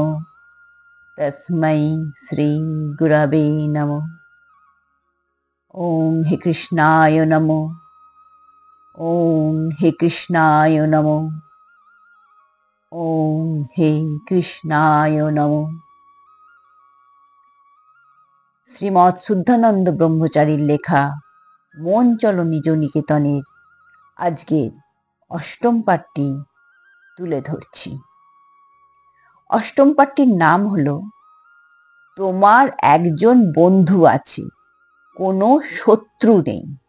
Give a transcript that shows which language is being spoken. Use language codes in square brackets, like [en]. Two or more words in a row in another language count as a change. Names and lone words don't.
[sa] तस्मै श्री गुरवे नमो। ओम हे कृष्णाय नमो। ओम हे कृष्णाय नमो। ओम हे कृष्णाय नमो। [bn] শ্রীমৎ শুদ্ধানন্দ ব্রহ্মচারীর লেখা মন চলো নিজ নিকেতনের আজকের অষ্টম পাঠটি তুলে ধরছি। অষ্টম পাঠটির নাম হলো তোমার একজন বন্ধু আছে, কোনো শত্রু নেই।